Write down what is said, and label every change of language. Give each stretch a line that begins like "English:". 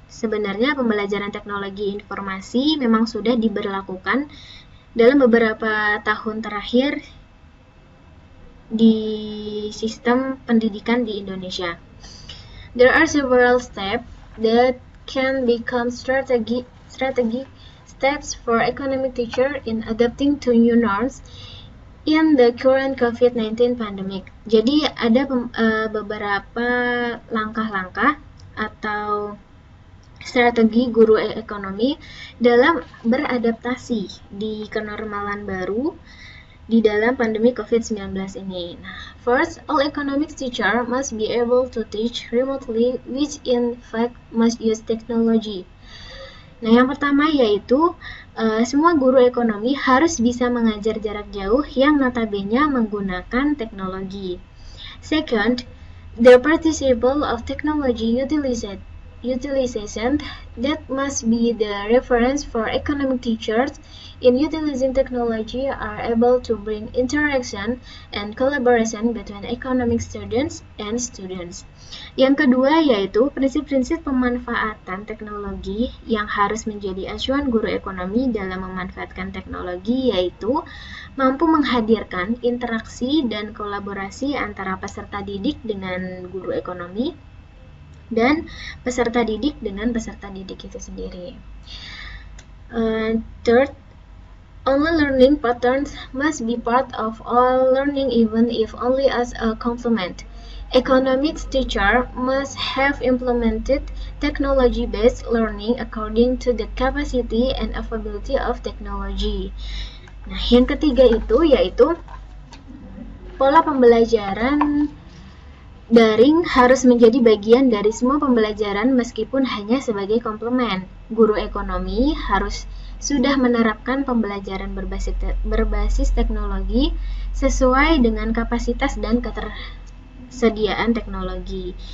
Indonesian: Sebenarnya pembelajaran teknologi informasi memang sudah diberlakukan dalam beberapa tahun terakhir di sistem pendidikan di Indonesia.
English: There are several steps that can become strategic steps for economic teacher in adapting to new norms in the current COVID-19 pandemic.
Indonesian: Jadi ada beberapa langkah-langkah atau strategi guru ekonomi dalam beradaptasi di kenormalan baru di dalam pandemi COVID-19 ini.
English: Nah, first, all economics teacher must be able to teach remotely, which in fact must use technology.
Indonesian: Nah, yang pertama yaitu semua guru ekonomi harus bisa mengajar jarak jauh yang notabene menggunakan teknologi.
English: Second, the participle of technology utilization that must be the reference for economic teachers in utilizing technology are able to bring interaction and collaboration between economic students and students.
Indonesian: Yang kedua yaitu prinsip-prinsip pemanfaatan teknologi yang harus menjadi acuan guru ekonomi dalam memanfaatkan teknologi, yaitu mampu menghadirkan interaksi dan kolaborasi antara peserta didik dengan guru ekonomi dan peserta didik dengan peserta didik itu sendiri.
English: Third, online learning patterns must be part of all learning even if only as a complement. Economics teacher must have implemented technology-based learning according to the capacity and availability of technology.
Indonesian: Nah, yang ketiga itu yaitu pola pembelajaran daring harus menjadi bagian dari semua pembelajaran meskipun hanya sebagai komplemen. Guru ekonomi harus sudah menerapkan pembelajaran berbasis teknologi sesuai dengan kapasitas dan ketersediaan teknologi.